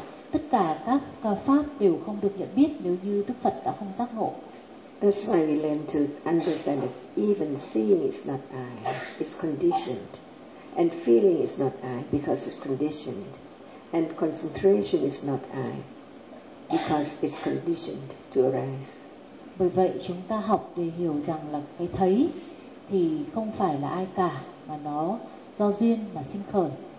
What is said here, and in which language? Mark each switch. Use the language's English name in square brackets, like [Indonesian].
[Vietnamese] Tất cả các pháp đều không được nhận biết nếu như Đức Phật đã không giác ngộ. [English] That's why we learn to understand that even seeing is not I, it's conditioned. And feeling is not I because it's conditioned. And concentration is not I because it's conditioned to arise. [Vietnamese] Bởi vậy chúng ta học để hiểu rằng là cái thấy thì không phải là ai cả, mà nó do duyên mà sinh khởi.